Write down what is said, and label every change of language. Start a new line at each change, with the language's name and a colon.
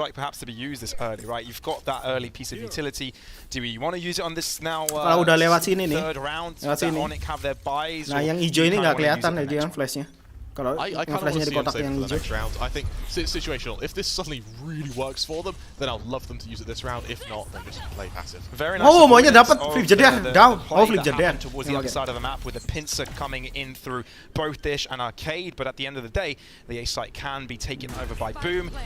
English: Perhaps to be used this early, right? You've got that early piece of utility. Do you want to use it on this now?
Indonesian: Kalau udah lewat sini nih. Lewat sini. Nah yang hijau ini nggak kelihatan aja kan flashnya. Kalau flashnya di kotak yang hijau.
English: I think situational. If this suddenly really works for them, then I'll love them to use it this round. If not, then just play passive.
Indonesian: Maunya dapat flip jeder down. Flip jeder.
English: Towards the other side of the map with the pincer coming in through both Dish and Arcade, but at the end of the day, the A site can be taken over by Boom.